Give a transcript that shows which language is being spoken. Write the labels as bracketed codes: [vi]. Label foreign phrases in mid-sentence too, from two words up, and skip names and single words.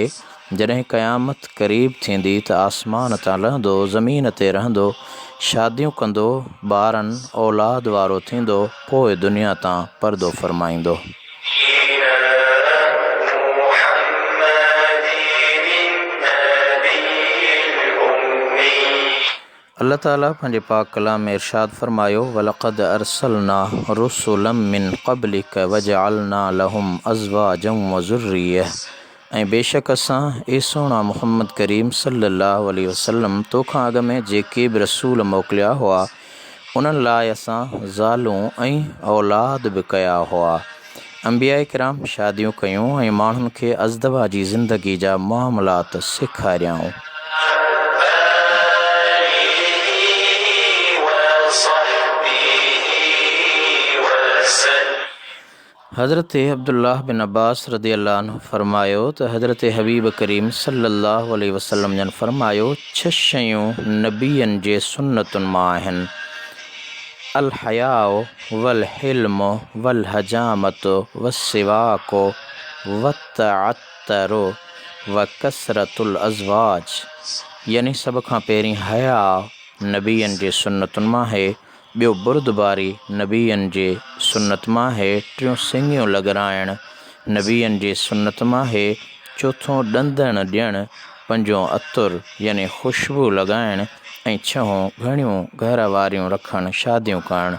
[sd] जॾहिं क़यामत क़रीब थींदी त आसमान तां लहंदो, ज़मीन ते रहंदो, शादियूं कंदो, ॿारनि औलाद वारो थींदो, पोइ दुनिया तां पर्दो फ़रमाईंदो। अल्लाह ताला पंहिंजे पाक कलाम में इरशाद फ़रमायो, [ar] ولقد أرسلنا رسلا من قبلك وجعلنا لهم أزواجا وذرية. [sd] ऐं बेशक असां सोना मुहम्मद करीम [ar] صلى الله عليه وسلم [sd] तोखां अॻु में जेके बि रसूल मोकिलिया हुआ उन्हनि लाइ असां ज़ालूं ऐं औलाद बि कया हुआ। अंबिया किराम शादियूं कयूं ऐं माण्हुनि खे अज़दवा जी ज़िंदगी जा मामलात सेखारियाऊं। हज़रत अब्दुल्लाह बिन अब्बास [ar] رضي الله عنه [sd] फ़रमायो त हज़रत हबीब करीम [ar] صلى الله عليه وسلم [sd] जन फ़रमायो, 6 शयूं नबीअनि जे सुन्नतुनि मां आहिनि। [ar] الحياء والحلم والحجامة والسواك والتعطر وكثرة الأزواج. [sd] यानी सभ खां पहिरीं हया नबीअनि जे सुन्नतुनि मां आहे, ॿियो बुर्दबारी नबीअनि जे सुन्नत मां आहे, टियों सिंगियूं लॻराइण नबीअनि जे सुन्नत मां आहे, चोथों ॾंदण ॾियणु, पंजों अतुर यानी ख़ुशबू लॻाइण, ऐं छहों घणियूं घर वारियूं रखणु, शादियूं करणु।